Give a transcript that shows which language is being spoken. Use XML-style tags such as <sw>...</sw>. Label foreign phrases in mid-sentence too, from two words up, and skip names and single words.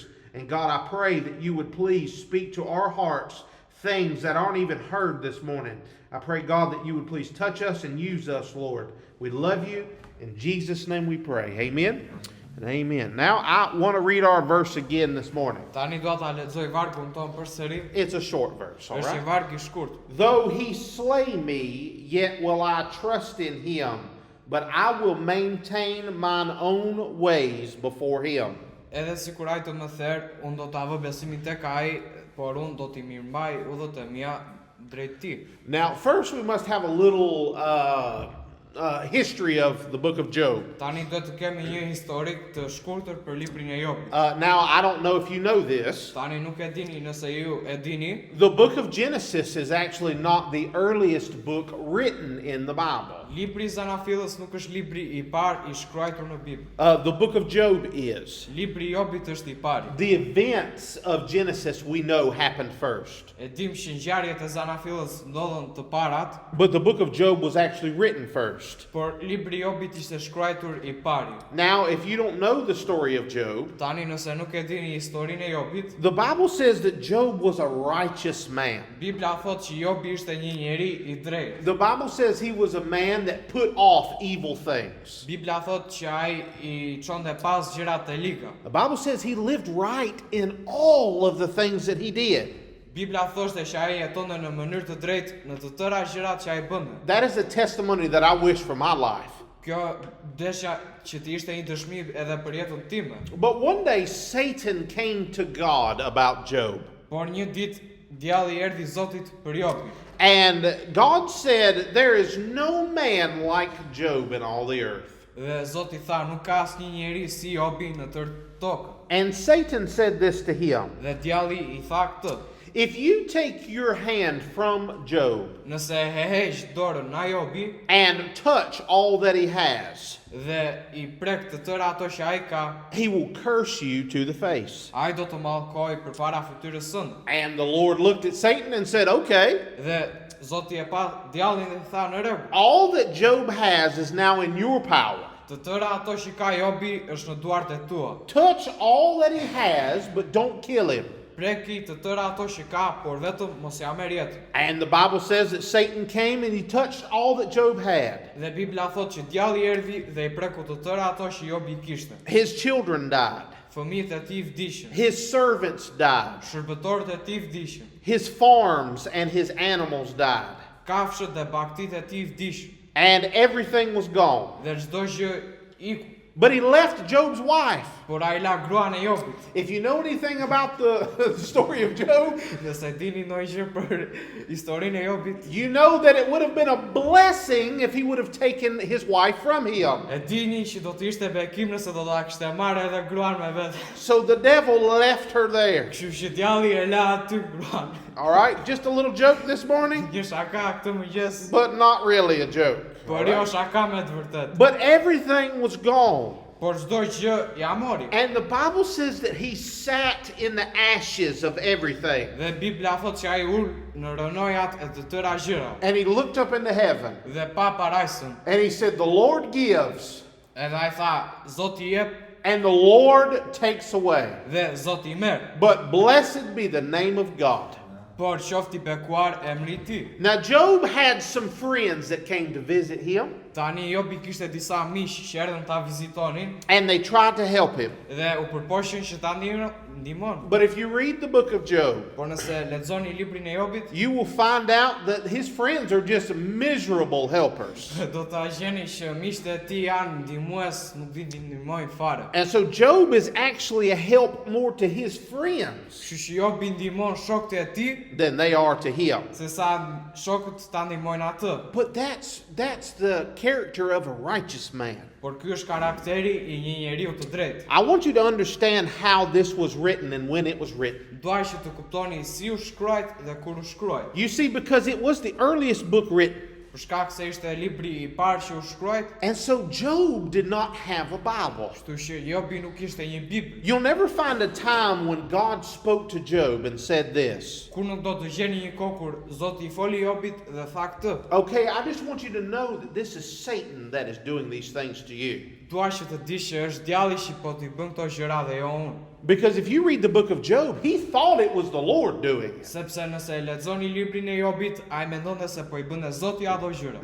<en>And God, I pray that you would please speak to our hearts things that aren't even heard this morning. I pray, God, that you would please touch us and use us, Lord. We love you. In Jesus' name we pray. Amen and amen. Now, I want to read our verse again this morning.</en> <sq>Tani do ta lexoj vargun ton përsëri.</sq> <en>It's a short verse, all</en> <sq>Është një</sq> <en>right?</en> <sq>varg I shkurt.</sq> <en>Though he slay me, yet will I trust in him, but I will maintain mine own ways before him.</en> <sq>Edhe sikur ai të më therr, unë do ta vë besimin tek ai, por unë do t'i mirëmbaj udhët e mia drejt ti.</sq> <en>Now, first we must have a little history of the book of Job.</en> <sq>Tani do të kemi një historik të shkurtër për librin e Jobit.</sq> <en>Now, I don't know if you know this.</en> <sq>Tani nuk e dini nëse ju e dini,</sq> <en>The book of Genesis is actually not the earliest book written in the Bible.</en> <sq>libri I Zanafillës nuk është libri I parë I shkruar në Bibël.</sq> <en>The book of Job is.</en> <sq>Libri I Jobit është I pari.</sq> <en>The events of Genesis we know happened first.</en> <sq>E dim që ngjarjet e Zanafillës ndodhen të parat,</sq> <en>But the book of Job was actually written first.</en> <sq>por libri I Jobit ishte shkruar I pari.</sq> <en>Now, if you don't know the story of Job,</en> <sq>Tani nëse nuk e dini historinë e Jobit,</sq> <en>the Bible says that Job was a righteous man.</en> <sq>Bibla thot që Jobi ishte një njeri I drejtë.</sq> <en>The Bible says he was a man that put off evil things.</en> <sq>Bibla thot që ai I çonte pas gjërat e liga.</sq> <en>The Bible says he lived right in all of the things that he did.</en> <sq>Bibla thoshte që ai jetonte në mënyrë të drejtë në të tëra gjërat që ai bënte.</sq> <en>That is a testimony that I wish for my life.</en> <sq>Kjo desha që të ishte një dëshmi edhe për jetën time.</sq> <en>But one day Satan came to God about Job.</en> <sq>Por një ditë djalli erdhi Zotit për Jobin.</sq> <en>And God said, there is no man like Job in all the earth.</en> <sq>Dhe Zoti tha, nuk ka asnjë njeri si Jobi në tërë tokën.</sq> <en>And Satan said this to him.</en> <sq>Dhe djalli I tha këtë:</sq> <en>If you take your hand from Job</en> <sq>nëse heq dorën nga Jobi</sq> <en>and touch all that he has,</en> <sq>dhe I prek të tëra ato që ai ka,</sq> <en>he will curse you to the face.</en> <sq>ai do të mallkojë përpara fytyrës sënde.</sq> <en>And the Lord looked at Satan and said, okay,</en> <sq>Dhe Zoti e pa djallin dhe tha në rregull.</sq> <en>all that Job has is now in your power.</en> <sq>Të tëra ato që ka Jobi është në duart e tua.</sq> <en>Touch all that he has, but don't kill him.</en> <sq>Preki të tëra ato që ka, por vetëm mos ja merr jetën.</sq> <en>And the Bible says that Satan came and he touched all that Job had.</en> <sq>Dhe Bibla thot që djalli erdhi dhe I preku të tëra ato që Jobi kishte.</sq> <en>His children died.</en> <sq>Fëmijët e tij vdishin.</sq> <en>His servants died.</en> <sq>Shërbëtorët e tij vdishin.</sq> <en>His farms and his animals died.</en> <sq>Kafshët dhe bagtit e tij vdishin.</sq> <en>And everything was gone.</en> <sq>Dhe çdo gjë iku.</sq> <en>But he left Job's wife.</en> <sq>por ai la gruan e Jobit.</sq> <en>If you know anything about the story of Job,</en> <sq>Nëse dini ndonjë gjë për historinë e Jobit,</sq> <en>you know that it would have been a blessing if he would have taken his wife from him.</en> <sq>e dini që do të ishte bekim nëse do ta kishte marrë edhe gruan me vet.</sq> <en>So the devil left her there.</en> <sq>Kështu që djalli e la aty gruan.</sq> <en>All right, just a little joke this morning,</en> <sq>Një shaka këtë mëngjes,</sq> <en>but not really a joke.</en> <sq>por jo shaka me të vërtet.</sq> <en>But everything was gone.</en> <sq>Por çdo gjë ja mori.</sq> <en>And the Bible says that he sat in the ashes of everything.</en> <sq>Dhe Bibla thot që ai ul në rënojat e të tëra gjëra</sq> <en>And he looked up into heaven</en> <sq>dhe pa parajsën.</sq> <en>and he said, "The Lord gives</en> <sq>Edhe ai tha, Zoti jep</sq> <en>and the Lord takes away.</en> <sq>dhe Zoti merr.</sq> <en>But blessed be the name of God."</en> <sq>Por qofti bekuar emri i Tij.</sq> <en>Now Job had some friends that came to visit him</en> <sq>Tani Jobi kishte disa miq që erdhën ta vizitonin</sq> <en>and they tried to help him.</en> <sq>dhe u përpoqën që ta ndihmon.</sq> <en>But if you read the book of Job,</en> <sq>Por nëse lexoni librin e Jobit,</sq> <en>you will find out that his friends are just miserable helpers.</en> <sq>do ta gjeni që miqtë e tij janë ndihmues, nuk din të ndihmojnë fare.</sq> <en>And so Job is actually a help more to his friends</en> <sq>Kështu që Jobi ndihmon shokët e tij</sq> <en>than they are to him.</en> <sq>sesa shokët ta ndihmojnë atë.</sq> <en>But that's the character of a righteous man.</en> <sq>Por ky është karakteri i një njeriu të drejtë.</sq> <en>I want you to understand how this was written and when it was written.</en> <sq>Dua që të kuptoni si u shkruajt dhe kur u shkruajt.</sq> <en>You see, because it was the earliest book written.</en> <sq>Për shkak se ishte libri i parë që u shkruajt,</sq> <en>And so Job did not have a Bible.</en> <sq>kështu që Jobi nuk kishte një Bibël.</sq> <en>You'll never find a time when God spoke to Job and said this.</en> <sq>Kur nuk do të gjeni një kohë kur Zoti I foli Jobit dhe tha këtë.</sq> <en>Okay, I just want you to know that this is Satan that is doing these things to you.</en> <sq>Dua që të dish që është djalli që po t'i bën këto gjëra dhe jo unë.</sq> <en>Because if you read the book of Job, he thought it was the Lord doing it.</en> <sq>Sepse nëse e lexoni librin e Jobit, ai mendonte se po I bënte Zoti ato gjëra.</sq>